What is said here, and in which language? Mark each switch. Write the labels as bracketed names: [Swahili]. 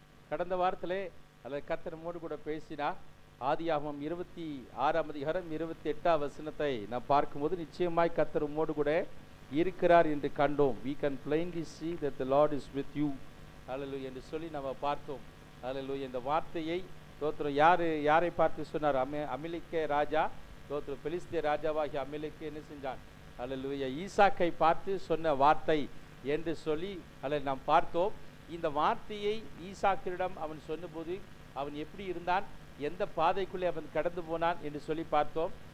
[Tamil] கடந்த வாரத்திலே அல்லது கர்த்தர் நம்மோடு கூட பேசினார். ஆதியாகமம் 26ஆம் அதிகாரம் 28ஆம் வசனத்தை நாம் பார்க்கும்போது நிச்சயமாய் கர்த்தர் உம்மோடு கூட இருக்கிறார் என்று கண்டோம். [English] we can plainly see that the Lord is with you. [Tamil] ஹல்லேலூயா என்று சொல்லி நம்ம பார்த்தோம். ஹல்லேலூயா. இந்த வார்த்தையை தோத்திரம் யாரை பார்த்து சொன்னார்? அமிலேக்கே ராஜா தோத்திரம் பெலிஸ்திய ராஜாவாகிய அமிலேக்கு என்ன செஞ்சான்? ஹல்லேலூயா. ஈசாக்கை பார்த்து சொன்ன வார்த்தை என்று சொல்லி அல்ல நாம் பார்த்தோம். இந்த வார்த்தையை ஈசாக்கிடம் அவன் சொன்னபோது அவன் எப்படி இருந்தான், எந்த பாதைக்குள்ளே அவன் கடந்து போனான் என்று சொல்லி பார்த்தோம்.